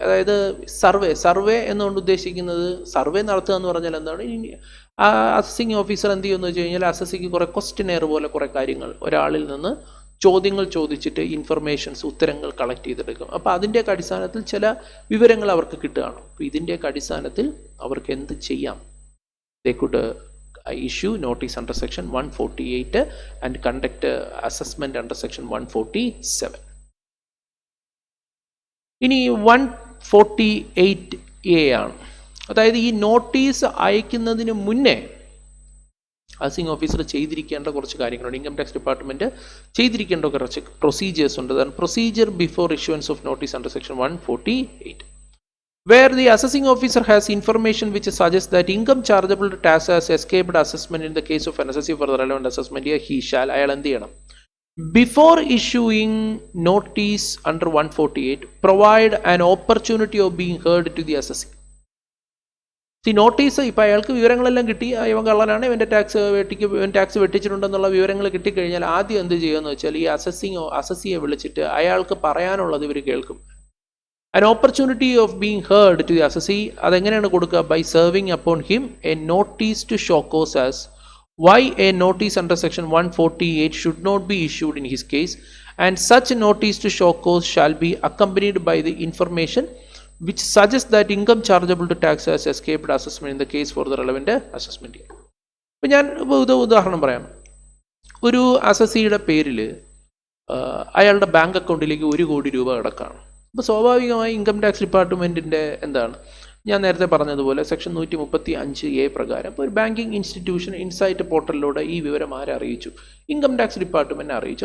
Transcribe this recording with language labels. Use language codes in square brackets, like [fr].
[ml] അതായത് സർവേ എന്നുകൊണ്ട് ഉദ്ദേശിക്കുന്നത്, സർവേ നടത്തുക എന്ന് പറഞ്ഞാൽ എന്താണ്, അസസിങ് ഓഫീസർ എന്ത് ചെയ്യുമെന്ന് വെച്ച് കഴിഞ്ഞാൽ അസസിക്ക് കുറേ ക്വസ്റ്റ്യനെയർ പോലെ കുറേ കാര്യങ്ങൾ ഒരാളിൽ നിന്ന് ചോദ്യങ്ങൾ ചോദിച്ചിട്ട് ഇൻഫർമേഷൻസ് ഉത്തരങ്ങൾ കളക്ട് ചെയ്തെടുക്കും. അപ്പോൾ അതിൻ്റെയൊക്കെ അടിസ്ഥാനത്തിൽ ചില വിവരങ്ങൾ അവർക്ക് കിട്ടുകയാണ്. അപ്പോൾ ഇതിൻ്റെയൊക്കെ അടിസ്ഥാനത്തിൽ അവർക്ക് എന്ത് ചെയ്യാം, [en] they could issue notice under section 148 and conduct assessment under section 147. [ml] ഇനി 148A ആണ്. അതായത് ഈ നോട്ടീസ് അയക്കുന്നതിന് മുന്നേ ഹൗസിംഗ് ഓഫീസർ ചെയ്തിരിക്കേണ്ട കുറച്ച് കാര്യങ്ങളുണ്ട്. ഇൻകം ടാക്സ് ഡിപ്പാർട്ട്മെൻറ്റ് ചെയ്തിരിക്കേണ്ട കുറച്ച് പ്രൊസീജിയേഴ്സ് ഉണ്ട്. [en] അതാണ് procedure before issuance of notice under section 148. Where the assessing officer has information which suggests that income chargeable to tax has escaped assessment in the case of an assessee for the relevant assessment year, he shall [ml] അയാൾ എന്ത് ചെയ്യണം, [en] before issuing notice under 148 provide an opportunity of being heard to the assessee. [ml] ഈ notice ഇപ്പോൾ അയാൾക്ക് വിവരങ്ങളെല്ലാം കിട്ടി, ഇവൻ കള്ളനാണ്, ഇവൻ്റെ ടാക്സ് വെട്ടിച്ചിട്ടുണ്ടെന്നുള്ള വിവരങ്ങൾ കിട്ടിക്കഴിഞ്ഞാൽ ആദ്യം എന്ത് ചെയ്യുമെന്ന് വെച്ചാൽ ഈ അസസിയെ വിളിച്ചിട്ട് അയാൾക്ക് പറയാനുള്ളത് ഇവർ കേൾക്കും. [en] An opportunity of being heard to the assessee, [ml] അതെങ്ങനെയാണ് കൊടുക്കുക, [en] by serving upon him a notice to show cause as why a notice under section 148 should not be issued in his case, and such notice to show cause shall be accompanied by the information which suggests that income chargeable to tax has escaped assessment in the case for the relevant assessment year. [ml] ഇപ്പോൾ ഞാൻ ഉദാഹരണം പറയാം. ഒരു അസസിയുടെ പേരിൽ അയാളുടെ bank അക്കൗണ്ടിലേക്ക് 1 കോടി രൂപ കിടക്കുകയാണ്. അപ്പോൾ സ്വാഭാവികമായി ഇൻകം ടാക്സ് ഡിപ്പാർട്ട്മെൻറ്റിൻ്റെ എന്താണ്, ഞാൻ നേരത്തെ പറഞ്ഞതുപോലെ സെക്ഷൻ 135A പ്രകാരം ഇപ്പോൾ ഒരു ബാങ്കിങ് ഇൻസ്റ്റിറ്റ്യൂഷൻ ഇൻസൈറ്റ് പോർട്ടലിലൂടെ ഈ വിവരം ആരെ അറിയിച്ചു, ഇൻകം ടാക്സ് ഡിപ്പാർട്ട്മെൻറ്റിനെ അറിയിച്ചു.